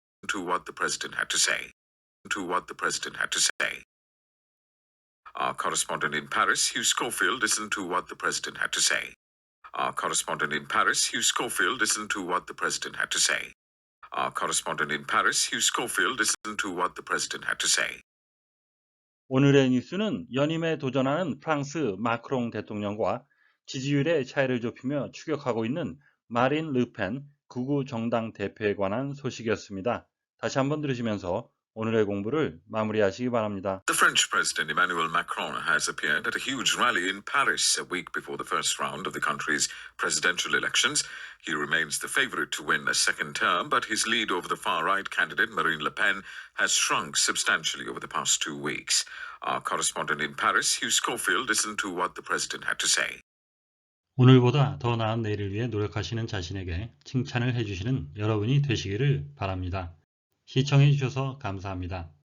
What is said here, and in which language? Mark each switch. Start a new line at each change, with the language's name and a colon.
English: To what the president had to say. To what the president had to say. Our correspondent in Paris, Hugh Schofield, listened to what the president had to say. Our correspondent in Paris, Hugh Schofield, listened to what the president had to say. Our correspondent in Paris, Hugh Schofield, listened to what the president had to say.
Korean: 오늘의 뉴스는 연임에 도전하는 프랑스 마크롱 대통령과 지지율의 차이를 좁히며 추격하고 있는 마린 르펜 극우 정당 대표에 관한 소식이었습니다. 다시 한번 들으시면서 오늘의 공부를 마무리하시기 바랍니다.
English: The French President Emmanuel Macron has appeared at a huge rally in Paris a week before the first round of the country's presidential elections. He remains the favorite to win a second term, but his lead over the far-right candidate Marine Le Pen has shrunk substantially over the past 2 weeks. Our correspondent in Paris, Hugh Schofield, listened to what the president had to say.
Korean: 오늘보다 더 나은 내일을 위해 노력하시는 자신에게 칭찬을 해주시는 여러분이 되시기를 바랍니다. 시청해 주셔서 감사합니다.